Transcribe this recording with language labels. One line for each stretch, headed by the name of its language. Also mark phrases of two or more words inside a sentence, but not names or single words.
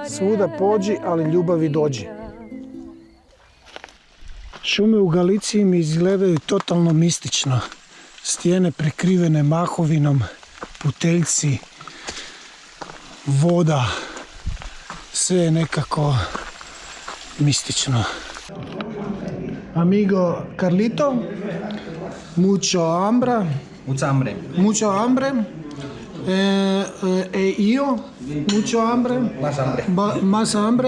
Croatian: Svuda pođi, ali ljubavi dođi. Šume u Galiciji mi izgledaju totalno mistično. Stijene prekrivene mahovinom, puteljci, voda, sve je nekako mistično.
Spanish: Amigo Carlito, mucho hambre. Mucho hambre. Io, mucho hambre. Más hambre.